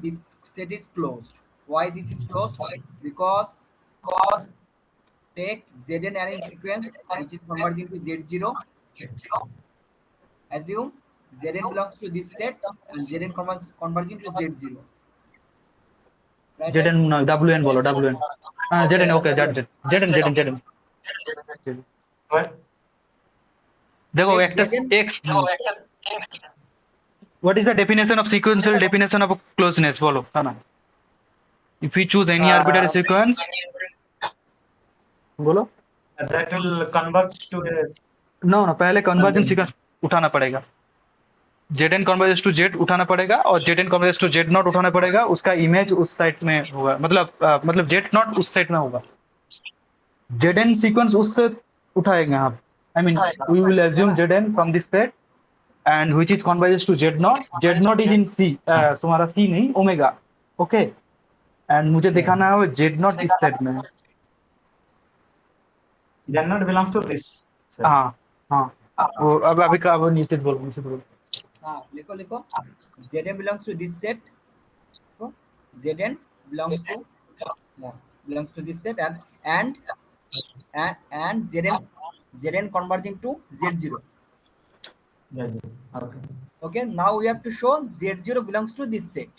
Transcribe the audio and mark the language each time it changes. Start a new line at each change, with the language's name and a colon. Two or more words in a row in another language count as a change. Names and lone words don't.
English: This set is closed. Why this is closed? Because take Zn array sequence which is converging to Z0. Assume Zn belongs to this set and Zn converging to Z0. Right?
Hindi: Zn wn बोलो wn
English: Okay, Zn okay W. Zn What?
Bangla: দেখো
English: take
Bangla: একটা Zn,
English: x, what is the definition of sequential definition of closeness
Bangla: বলো কানা?
English: If we choose any arbitrary sequence, बोलो. that will converge to a No,
Hindi: पहले convergent
English: convergence.
Hindi: sequence उठाना पड़ेगा.
English: Zn converges to Z
Hindi: उठाना पड़ेगा और
English: Zn converges to Z
Hindi: नॉट उठाना पड़ेगा. उसका इमेज उस साइड में होगा, मतलब Z नॉट उस साइड में होगा. Zn सीक्वेंस उससे उठाएंगे आप.
English: I mean, we will assume Zn from this set and which is converges to Z naught. Z naught is in C.
Hindi: तुम्हारा C नहीं,
English: ओमेगा. Okay.
Hindi: And मुझे दिखाना है वो Z naught इस सेट में.
English: Z naught belongs to this set.
Hindi: हाँ हाँ. वो अब अभी का वो निश्चित बोलो. हाँ लिखो
English: Zn belongs to this set. So Zn belongs to this set and Zn converging to Z0. Okay. Okay, now we have to show Z0 belongs to this set.